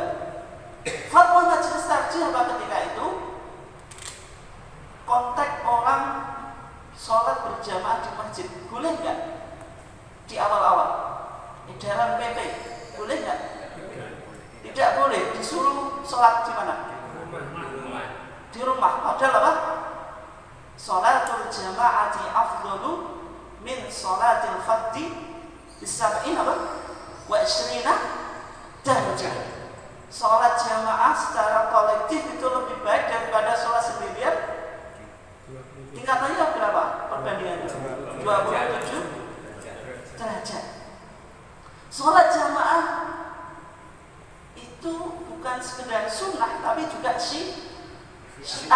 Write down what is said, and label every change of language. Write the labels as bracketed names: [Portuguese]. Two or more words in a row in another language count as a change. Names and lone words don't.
[Indonesian] Fatwa Majelis Tarjih ketika itu kontak orang sholat berjamaah di masjid, boleh nggak? Di awal-awal edaran PP, boleh nggak? Tidak boleh. Disuruh sholat di mana? Di rumah. Padahal apa? [Arabic] صلاة الجماعة أفضل من صلاة الفذ بسبع apa? وعشرين درجة. [Indonesian] Sholat jamaah secara kolektif itu lebih baik daripada sholat sendirian. Tingkatannya berapa perbandingannya? 27 derajat. Sholat jamaah itu bukan sekedar sunnah, tapi juga syiar.